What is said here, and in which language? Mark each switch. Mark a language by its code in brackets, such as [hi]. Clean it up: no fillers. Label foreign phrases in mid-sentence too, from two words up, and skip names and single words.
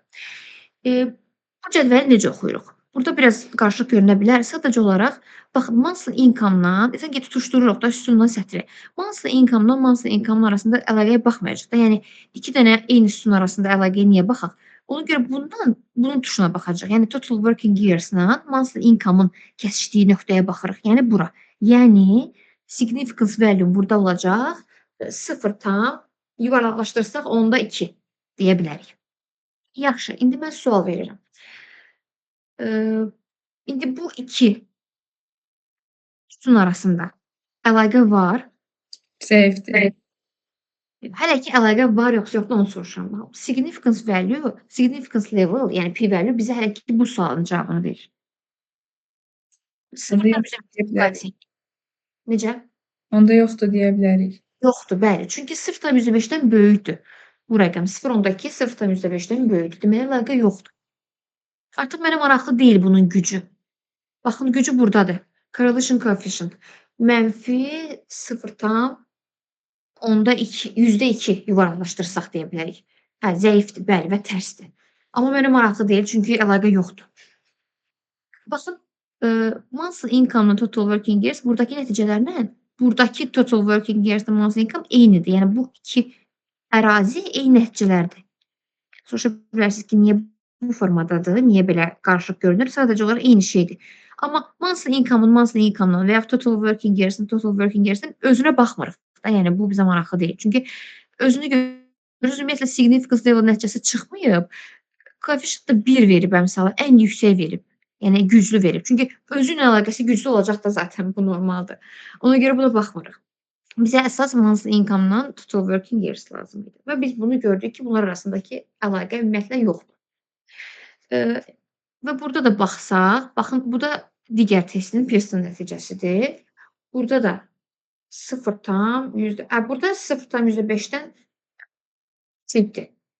[az] Bu cədvəli necə oxuyuruq? Burada biraz qarışıq görünə bilər. Sadəcə olaraq, baxın, [en] monthly income- [az] dan, sanki tutuşdururuq da sütundan sətri. [en] Monthly income- [az] dan [en] monthly income [az] arasında əlaqəyə baxmayacaq da. Yəni, iki dənə eyni sütun arasında əlaqəyə niyə baxaq? Ona görə bunun tuşuna baxacaq. Yəni, [en] total working years- [az] la [en] monthly income- [az] ın kəsişdiyi nöqtəyə baxırıq. Yəni, bura. Yəni, [en] significance value [az] burada olacaq. 0 tam, yuvarlaqlaşdırsaq, onda 2 deyə bilərik. Yaxşı, indi mən sual verirəm. İndi bu iki sütun arasında əlaqə var. Zəifdir. Hələ ki, əlaqə var, yoxsa yoxdur, onu soruşuram. [en] Significance value, significance level, [az] yəni p-value bizə hələ ki, bu sualın cavabını verir. Necə? Onda yoxdur deyə bilərik. Yoxdur, bəli. Çünki 0,5-dən böyükdür. Bu rəqəm 0,2, 0,5-dən böyükdür. Deməli, əlaqə yoxdur. Artıq mənə maraqlı deyil bunun gücü. Baxın, gücü buradadır. [en] Correlation coefficient. [az] Mənfi 0 tam, onda %2 yuvarlaqlaşdırsaq deyə bilərik. Hə, zəifdir, bəli və tərsdir. Amma mənə maraqlı deyil, çünki əlaqə yoxdur. Baxın, [en] monthly income- [az] la [en] total working years [az] buradakı nəticələrlə buradakı [en] total working years- [az] la [en] monthly income [az] eynidir. Yəni bu 2 ərazi eyni nəticələrdir. Soruşa bilərsiniz ki, niyə bu formadadır, niyə belə qarışıq görünür? Sadəcə olaraq eyni şeydir. Amma [en] monthly income- [az] un [en] monthly income- [az] dan və yaxud [en] total working years- [az] in [en] total working years- [az] in özünə baxmırıq da. Yəni bu bizə maraqlı deyil. Çünki özünü görürüz, ümumiyyətlə [en] significance level [az] nəticəsi çıxmayıb. Koeffisient da 1 verib əmsalı, ən yüksək verib. Yəni güclü verib. Çünki özü ilə əlaqəsi güclü olacaq da zaten bu normaldır. Ona görə buna baxmırıq. Bizə əsas [en] monthly income- [az] dan [en] total working years [az] lazım idi. Və biz bunu gördük ki, bunlar arasındakı əlaqə ümumiyyətlə yoxdur. Və burada da baxsaq, baxın, bu da digər testin Pearson nəticəsidir. Burada da 0,5-dən burada 0,5-dən kiçikdir.